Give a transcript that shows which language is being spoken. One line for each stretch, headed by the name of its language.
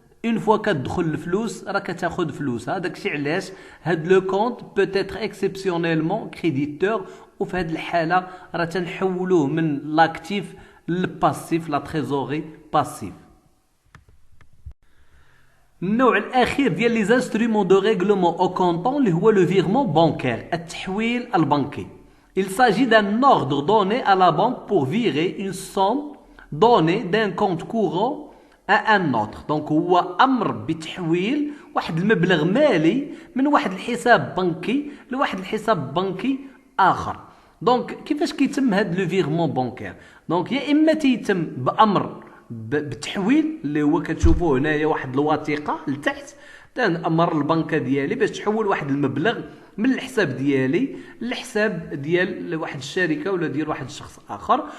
Arabic: اون فوا كتدخل الفلوس راه كتاخذ فلوسها. داكشي علاش هاد لو كونت بوتيتر اكسبسيونيلمون كريديتور، وفي هاد الحاله راه تنحولوه من لاكتيف للباسيف، لا تريزوري باسيف. النوع الاخير ديال لي انسترومون دو ريغلومون او كونطون اللي هو لو فيغمون بانكير، التحويل البنكي.
French: Il s'agit d'un ordre donné à la banque pour virer une somme donnée d'un compte courant à un autre.
Arabic: Donc هو امر بتحويل واحد المبلغ مالي من واحد الحساب بنكي لواحد الحساب بنكي اخر. دونك كيفاش كيتم هذا لو فيغمون بانكير؟ دونك يا اما تيتم بامر بالتحويل اللي هو كتشوفوه هنايا واحد الوثيقه لتحت، تنأمر البنكه ديالي باش تحول واحد المبلغ من الحساب ديالي للحساب ديال واحد الشركه ولا ديال واحد الشخص اخر.